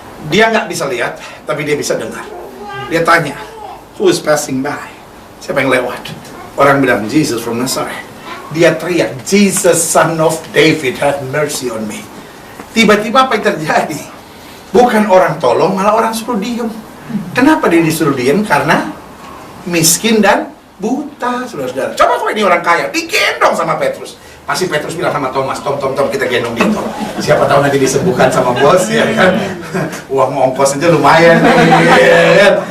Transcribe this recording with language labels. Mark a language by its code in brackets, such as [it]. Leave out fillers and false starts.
[id] Dia nggak bisa lihat, tapi dia bisa dengar. Dia tanya, [en] who is passing by? [id] Siapa yang lewat? Orang bilang, [en] Jesus from Nazareth. [id] Dia teriak, [en] Jesus son of David, have mercy on me. [id] Tiba-tiba apa yang terjadi? Bukan orang tolong, malah orang suruh diem. Kenapa dia disuruh diem? Karena miskin dan buta, saudara-saudara. Coba kalau ini orang kaya, digendong sama Petrus. Masih Petrus bilang sama Thomas, Tom, kita gendong dia, Tom. Siapa tahu nanti disembuhkan sama bos, ya kan? Uang ongkos aja lumayan, ya kan?